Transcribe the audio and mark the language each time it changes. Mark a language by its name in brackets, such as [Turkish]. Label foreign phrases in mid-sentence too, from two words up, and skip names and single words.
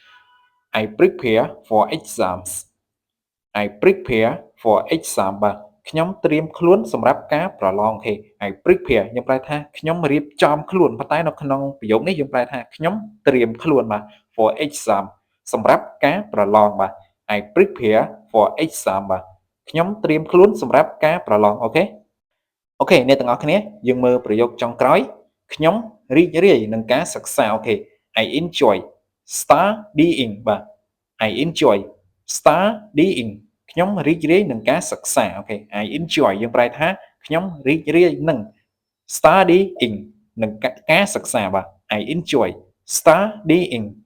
[English] I prepare for exams I prepare for exam [Khmer] បាទខ្ញុំត្រៀមខ្លួនសម្រាប់ការប្រឡងអូខេ [English] I prepare [Khmer] យើងប្រែថាខ្ញុំរៀបចំខ្លួន ប៉ុន្តែនៅក្នុងប្រយោគនេះយើងប្រែថាខ្ញុំត្រៀមខ្លួនបាទ [English] for exam [Khmer] សម្រាប់ការប្រឡងបាទ I [English] prepare for exam [Khmer] បាទខ្ញុំត្រៀមខ្លួនសម្រាប់ការប្រឡងអូខេអូខេអ្នកទាំងអស់គ្នាយើងមើលប្រយោគចុងក្រោយខ្ញុំរីករាយនឹងការសិក្សាអូខេ [English] I enjoy studying [Khmer] បាទ [English] I enjoy studying [Khmer] ខ្ញុំរីករាយនឹងការសិក្សាអូខេ [English] I enjoy [Khmer] យើងប្រែថាខ្ញុំរីករាយនឹង studying នឹងការសិក្សាបាទ [English] I enjoy studying